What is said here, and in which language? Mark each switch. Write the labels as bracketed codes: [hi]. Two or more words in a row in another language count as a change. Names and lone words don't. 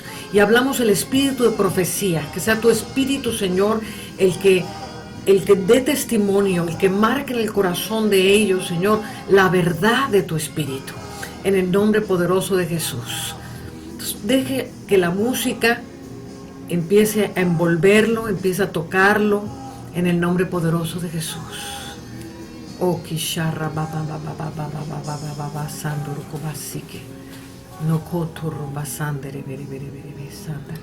[es] Y hablamos el espíritu de profecía, que sea tu espíritu, Señor, el que dé testimonio, el que marque en el corazón de ellos, Señor, la verdad de tu espíritu, en el nombre poderoso de Jesús. Entonces, deje que la música empiece a envolverlo, empiece a tocarlo, en el nombre poderoso de Jesús. Oh, kisharra baba baba baba baba baba sandoro kobasike. No kotoro basandere bere bere bere sandara.